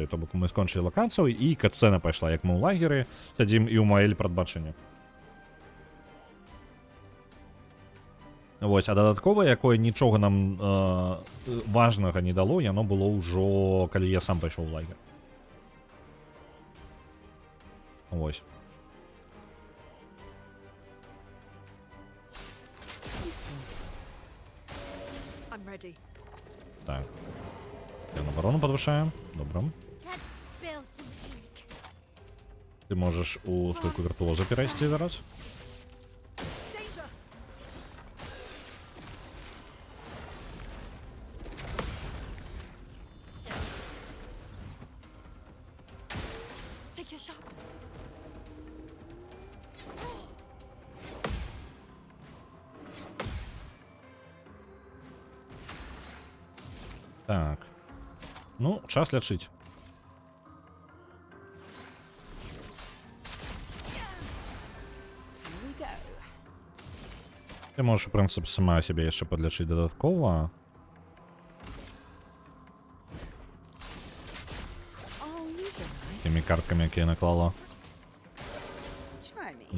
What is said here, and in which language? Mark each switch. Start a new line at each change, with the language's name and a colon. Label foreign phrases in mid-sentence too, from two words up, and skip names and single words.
Belarusian: То бок мы скончылі лакацыю, і катсцэна пайшла, як мы ў лагеры сядзім і ў Маэль прадбачанне. Вось, а дадатковае, якое нічога нам важнага не дало, яно было ўжо, калі я сам пайшоў у лагер.
Ukrainian: Ось. Так. Я на оборону подвышаем. Добро. Ти можеш у стойку віртуоза перейти зараз.
English: Danger! Take your shot.
Ukrainian: Так. Ну, час лечить.
English: Here we go.
Ukrainian: Ти можеш, в принципі, сама себе ще подлечить додатково.
English: Oh, you guys.
Ukrainian: Тими картками, які я наклала.
English: Try me.